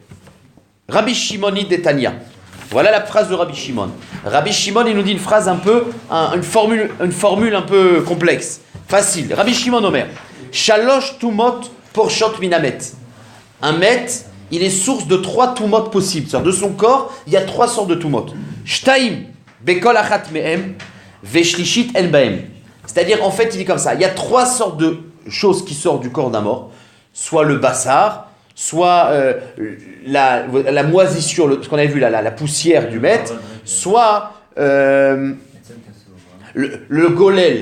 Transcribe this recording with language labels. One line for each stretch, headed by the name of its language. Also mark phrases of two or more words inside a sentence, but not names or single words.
French: Rabbi Shimoni de Tanya. Voilà la phrase de Rabbi Shimon. Rabbi Shimon, il nous dit une phrase un peu, une formule un peu complexe. Facile.
Hebrew: רבי שמעון אומר. שלוש טומאות פורשות מהמת.
French: Un met, il est source de 3 tumot possibles. C'est-à-dire de son corps, il y a 3 sortes de tumot.
Hebrew: שתיים בכל אחת מהם ושלישית אין בהם.
French: C'est-à-dire, en fait, il dit comme ça, il y a 3 sortes de choses qui sortent du corps d'un mort. Soit le bassar, soit la moisissure, ce qu'on avait vu, la poussière du maître, soit le golel.